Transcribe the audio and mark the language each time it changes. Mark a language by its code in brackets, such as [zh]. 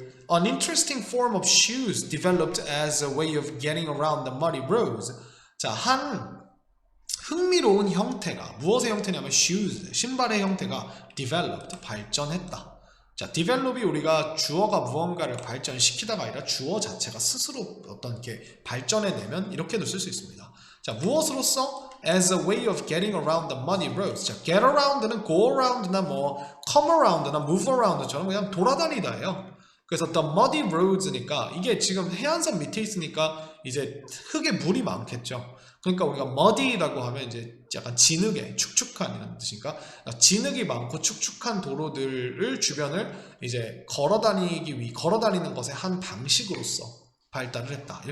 [en] An interesting form of shoes developed as a way of getting around the muddy roads. [ko] 자, 한 흥미로운 형태가 무엇의 형태냐면 shoes, 신발의 형태가 developed, 발전했다. 자, develop이 우리가 주어가 무언가를 발전시키다가 아니라 주어 자체가 스스로 어떤 이렇게 발전해내면 이렇게도 쓸 수 있습니다. 자, 무엇으로써? [en] As a way of getting around the muddy roads. [ko] 자, get around는 [en] go around [ko] 나 뭐 [en] come around [ko] 나 [en] move around [ko] 처럼 그냥 돌아다니다예요. 그래서 [en] the muddy roads [ko] 니까 이게 지금 해안선 밑에 있으니까 이제 흙에 물이 많겠죠. 그러니까 우리가 muddy라고 하면 이제 약간 진흙에 축축한 이런 뜻이니까 진흙이 많고 축축한 도로들을 주변을 이제 걸어다니는 것의 한 방식으로서 발달을 했다.